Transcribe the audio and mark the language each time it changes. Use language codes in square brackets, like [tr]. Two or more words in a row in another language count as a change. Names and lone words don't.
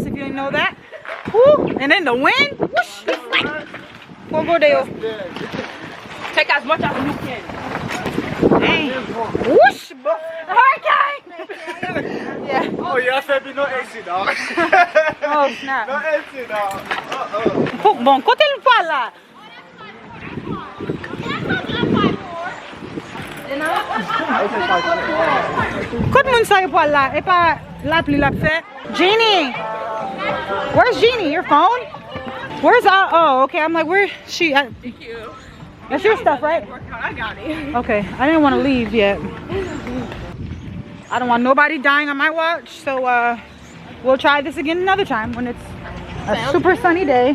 [en] If you didn't know that. Woo. And then the wind. Whoosh. Pogo Deo. Take as much as you can. Dang. Whoosh. Hurricane. Yeah. Oh, yeah, I said be no AC, dog. Oh, snap. No AC, dog. [ht] Bon, kote l pala. Kote moun sa yo pala. E pa lap li lap fe. [en] Jeannie. Where's Jeannie? Your phone? Where's oh, okay. I'm like, where's she? Thank you. That's your stuff, right? I got it. Okay. I didn't want to leave yet. I don't want nobody dying on my watch. So we'll try this again another time when it's a super sunny day.